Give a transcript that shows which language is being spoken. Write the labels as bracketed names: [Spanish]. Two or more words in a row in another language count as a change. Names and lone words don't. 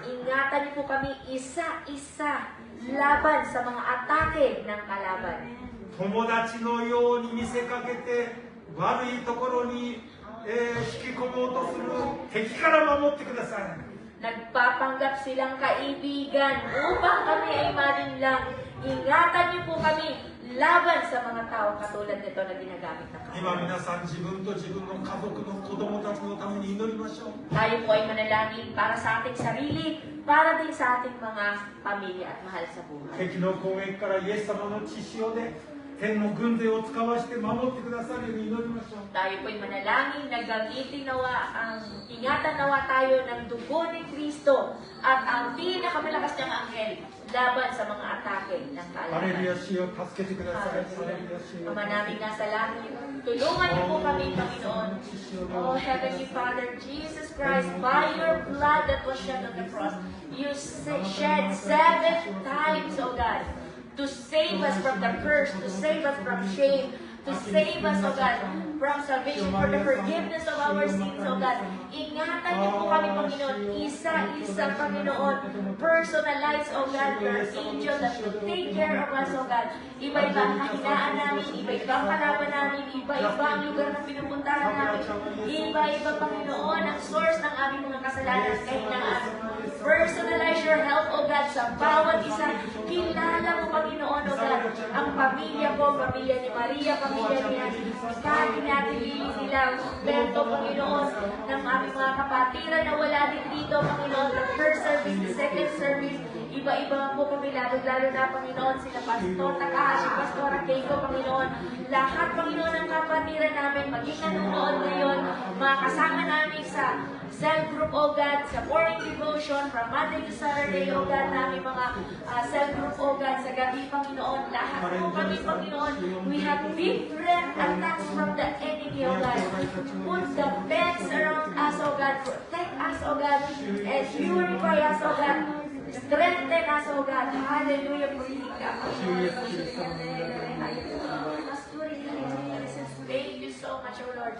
[Filipino] Ingatan niyo po kami isa-isa laban sa mga atake ng kalaban. [Japanese] 友達のように見せかけて悪いところに、引き込もうとする敵から守ってください。 [Filipino] Nagpapanggap silang kaibigan upang kami ay malinlang. Ingatan niyo po kami laban sa mga tao katulad nito na ginagamit ng 今 kalaban. [Japanese] 皆さん自分と自分の家族の子供たちのために祈りましょう。 [Filipino] Tayo po ay manalangin para sa ating sarili, para din sa ating mga pamilya at mahal sa buhay. [Japanese] 敵の攻撃からイエス様の血潮で天の軍勢を使わして守ってくださるように祈りましょう。 [Filipino] Tayo po ay manalangin na gamitin nawa ingatan nawa tayo ng dugo ni Kristo at ang pinakamalakas niyang anghel laban sa mga atake ng ハレル kalaban. [Japanese] ヤ、主よ、助けてください。ハレルヤ、主よ。 [Filipino] Ama namin nasa langit, tulungan niyo po kami, Panginoon. [English] Oh, Heavenly Father, Jesus Christ, by your blood that was shed on the cross, you shed 7 times, oh God, to save us from the curse, to save us from shame, to save us, O God, from salvation, for the forgiveness of our sins, O God. [Filipino] Ingatan niyo po kami, Panginoon, isa-isa, Panginoon, [English] personalize, O God, your angel that will take care of us, O God. [Filipino] Iba-iba ang kahinaan namin, iba-iba ang kalaban namin, iba-iba ang lugar na pinupuntahan namin, iba-iba, Panginoon, ang source ng aming mga kasalanan at kahinaan. [English] Personalize your help, O God, [Filipino] sa bawat isa. Kilala mo, Panginoon, [English] O God, [Filipino] ang pamilya ko, pamilya ni Maria, pamilya ni Kati natin, Lili, sila, Berto, Panginoon, ng aming mga kapatiran na wala din dito, Panginoon, [English] the first service, the second service, [Filipino] iba-iba po kami, lalo na, Panginoon, sila Pastor Takahashi, Pastor Keiko, Panginoon, lahat, Panginoon, ng kapatiran namin, maging nanonood ngayon, mga kasama namin sa [English] cell group, O God, [Filipino] sa [English] morning devotion, from Monday to Saturday, O God, [Filipino] namin mga [English] cell group, O God, [Filipino] sa gabi, Panginoon, lahat po kami, Panginoon, [English] we have different attacks from the enemy, O God. Put the fence around us, O God, protect us, O God, and purify us, O God. Strengthen us, O God. Hallelujah. Thank you so much, O Lord.